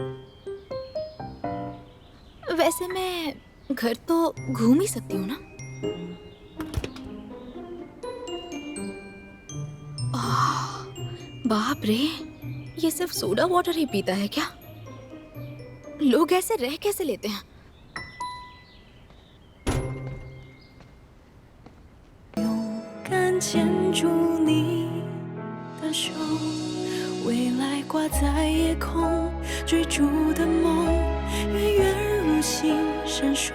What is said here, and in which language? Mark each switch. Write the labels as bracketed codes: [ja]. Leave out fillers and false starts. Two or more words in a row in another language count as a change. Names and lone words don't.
[hi] वैसे मैं घर तो घूम ही सकती हूँ ना। बाप रे, ये सिर्फ सोडा वाटर ही पीता है क्या? लोग ऐसे रह कैसे लेते हैं? [zh] 牵住你的手，未来挂在夜空，追逐的梦，月圆如星闪烁。